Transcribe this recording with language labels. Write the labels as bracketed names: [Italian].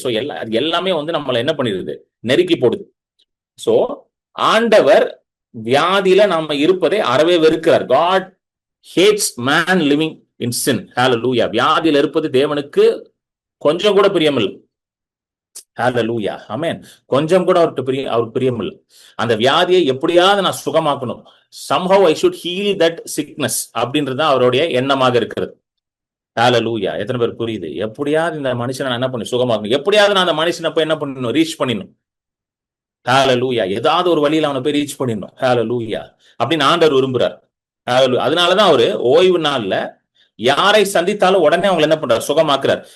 [Tamil] So எல்லாமே வந்து நம்மள என்ன பண்ணிடுது, நெருக்கி போடுது. சோ ஆண்டவர் வியாதியில நாம இருப்பதை அறவே வெறுக்கிறார். [English] God hates man living in sin. Hallelujah. [Tamil] வியாதியில இருப்பது தேவனுக்கு கொஞ்சம் கூட பிரியமில்லை. ஹalleluya. ஆமென். கொஞ்சம் கூட அவருக்கு பிரியமில்லை. அந்த வியாதியை எப்படியாவது நான் சுகமாக்கணும். [English] somehow I should heal that sickness [Tamil] அப்படின்றது அவருடைய எண்ணமாக இருக்கிறது. ஹalleluya. எத்தனை பேர் புரியுது? எப்படியாவது இந்த மனுஷனை நான் என்ன பண்ணி சுகமாக்கணும், எப்படியாவது நான் அந்த மனுஷனை போய் என்ன பண்ணணும், ரீச் பண்ணிடணும். ஹalleluya. ஏதாவது ஒரு வழியில அவனை போய் ரீச் பண்ணிடணும். ஹalleluya. அப்படின்னு ஆண்டவர் விரும்புறார். அதனாலதான் அவரு ஓய்வு நாள்ல யாரை சந்தித்தாலும் உடனே அவங்க என்ன பண்றாரு, சுகமாக்குறார்.